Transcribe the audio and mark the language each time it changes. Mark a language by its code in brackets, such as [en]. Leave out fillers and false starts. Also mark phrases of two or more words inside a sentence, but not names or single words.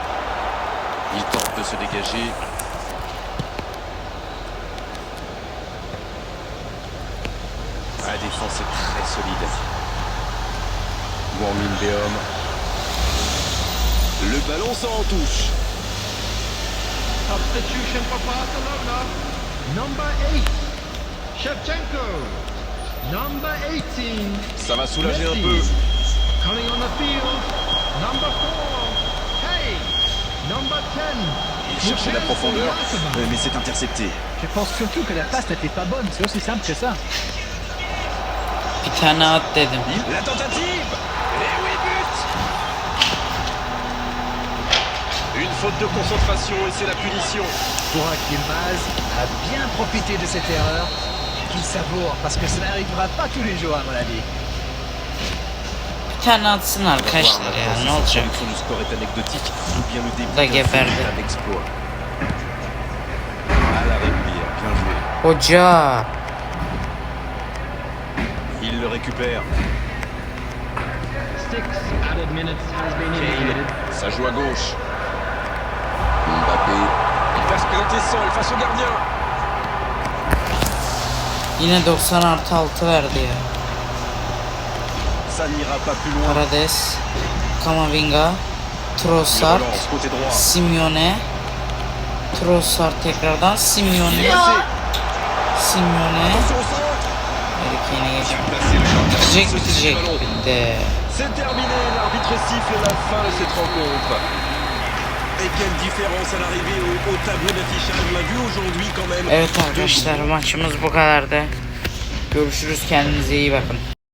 [fr] Il tente de se dégager. La défense est très solide. Wang Min-beom. Le ballon sort en touche. [en] Substitution for Barcelona. Number 8, Shevchenko. Number 18, [fr] Ça va soulager un Messi. peu. [en] Coming on the field, number 4, Hey. Number 10. [fr] Il cherchait la profondeur, mais c'est intercepté. Je pense surtout que la passe n'était pas bonne. C'est aussi simple que ça. [tr] Bir tane at dedim. [fr] La tentative. Et oui, but. Une faute de concentration et c'est la punition. Burak Yilmaz a bien profité de cette erreur qu'il savoure parce que ça n'arrivera pas tous les jours à mon avis. [tr] Bir tane atsın arkadaşlar ya, ne olacak? [fr] L'évolution du score est anecdotique ou bien le début [tr] Da [fr] d'un [tr] geberdi. [fr] véritable exploit. À la régulière, bien joué. [tr] Hoca. [fr] Il le récupère. [en] 6 added minutes has been indicated. [fr] Ça joue à gauche. Mbappé. Il va se planter seul face au gardien. [tr] Yine 90+6 verdi ya. [fr] Ça n'ira pas plus loin. Parades. Kamavinga. Il Trossard. relance côté droit. [tr] Simeone. Trossard tekrardan. Simeone. [fr] Passé. Simeone. Attention au centre. [tr] Erkeğine geçiyor. [fr] Placé le gardien. [tr] Bitecek [fr] Se saisit [tr] bitecek. [fr] du ballon. [tr] Bitti. [fr] C'est terminé, l'arbitre siffle la fin de cette rencontre. Et quelle différence à l'arrivée au tableau d'affichage. On l'a vu aujourd'hui quand même. [tr] Evet arkadaşlar, maçımız bu kadardı. Görüşürüz, kendinize iyi bakın.